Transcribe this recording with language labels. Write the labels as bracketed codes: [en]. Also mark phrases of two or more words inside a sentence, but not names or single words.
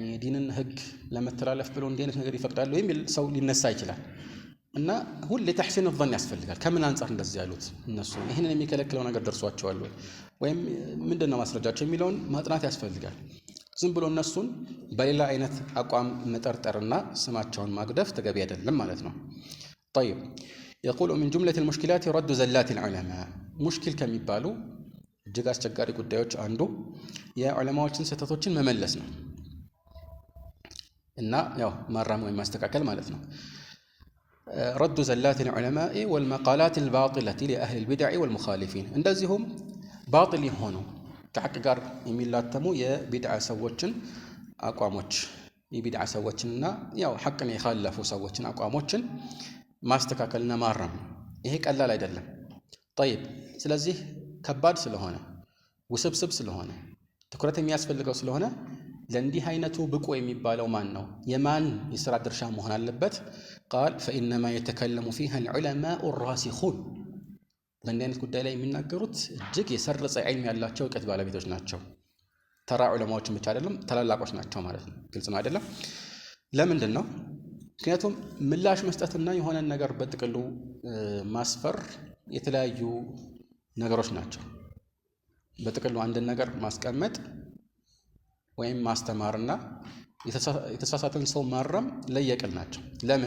[am] ዲንን ህግ ለመተላለፍ ብሎ እንዴት ነገር ይፈቅዳሉ የሚል ሰው ሊነሳ ይችላል። እና ሁሌ [ar] تحسين الظن [am] ያስፈልጋል። ከምን አንፃር እንደዚህ ያሉት እነሱ ይሄንን የሚከለክለው ነገር ደርሷቸዋል ወይም ምንድነው ማስረጃቸው የሚለውን ማጥናት ያስፈልጋል። ዝም ብሎ እነሱን በሌላ አይነት አቋም መጠርጠርና ስማቸውን ማግደፍ ተገቢ አይደለም ማለት ነው። [ar] طيب يقول من جملة المشكلات رد زلات العلماء. [am] ሙሽኪል ከሚባሉ እጅግ አስቸጋሪ ጉዳዮች አንዱ የዑለማዎችን ስህተቶችን መመለስ ነው እና ያው ማራም ወይም ማስተካከል ማለት ነው። [ar] رد زلات العلماء والمقالات الباطلة لأهل البدع والمخالفين. [am] እንደዚሁም ባጢል የሆኑ ከሐቅ ጋር የሚላተሙ የቢድዓ ሰዎችን አቋሞች የቢድዓ ሰዎችንና ያው ሐቅን የኻለፉ ሰዎችን አቋሞችን ማስተካከልና ማረም ይሄ ቀላል አይደለም። طيب ስለዚህ ከባድ ስለሆነ ውስብስብ ስለሆነ ትኩረት የሚያስፈልገው ስለሆነ ለእንዲህ አይነቱ ብቁ የሚባለው ማን ነው? የማን የሥራ ድርሻ መሆን አለበት? [ar] قال فإنما يتكلم فيها العلماء الراسخون. [am] በእንዲህ አይነት ጉዳይ ላይ የሚናገሩት እጅግ የሰረጸ ዒልም ያላቸው እውቀት ባለቤቶች ናቸው። ተራ ዑለማዎችን ብቻ አይደለም ተላላቆች ናቸው ማለት ነው። ግልጽ ነው አይደለም? ለምንድን ነው? ምክንያቱም ምላሽ መስጠትና የሆነን ነገር በጥቅሉ ማስፈር የተለያዩ ነገሮች ናቸው። በጥቅሉ አንድን ነገር ማስቀመጥ ወይም ማስተማርና የተሳሳተን ሰው ማረም ለየቅል ናቸው። ለምን?